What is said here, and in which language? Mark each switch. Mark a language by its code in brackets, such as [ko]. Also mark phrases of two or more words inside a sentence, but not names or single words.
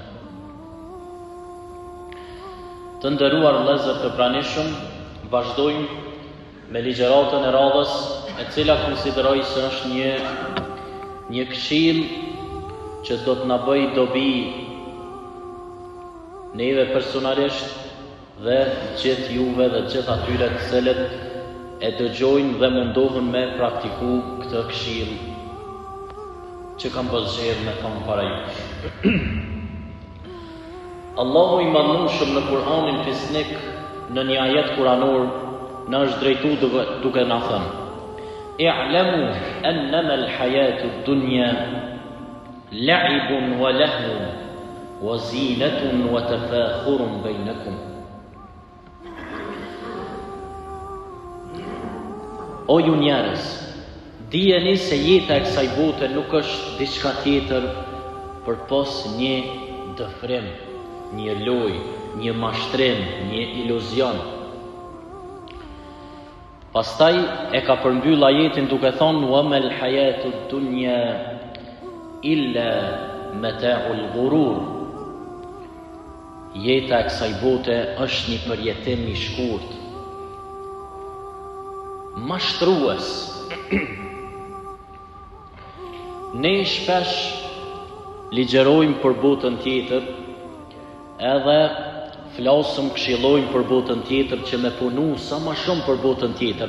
[sq] Të nderuar vëllezër të pranishëm, vazhdojmë me ligjëratën e radhës, e cila konsideroj se është një këshill që do të na bëj dobi neve personalisht dhe gjithë juve dhe gjithë atyre të cilët e dëgjojnë dhe mundohen me praktiku këtë këshill që kam përzgjedhur me thonë para jush. Allahu i madhëruar në Kur'anin Fisnik në një ajet kuranor na është drejtuar duke na thënë: [ar] "اعلموا أنما الحياة الدنيا لعب ولهو وزينة وتفاخر بينكم." [sq] O ju njerëz, dijeni se jeta e kësaj bote nuk është diçka tjetër përpos një dëfrim, një lojë, një mashtrim, një iluzion. Pastaj e ka përmbyll ajetin duke thonë: [ar] "وما الحياة الدنيا إلا متاع الغرور." [sq] Jeta e kësaj bote është një përjetim i shkurt, mashtrues. Ne shpesh ligjerojmë për botën tjetër, edhe flasëm, këshillojmë për botën tjetër që me punu sa më shumë për botën tjetër.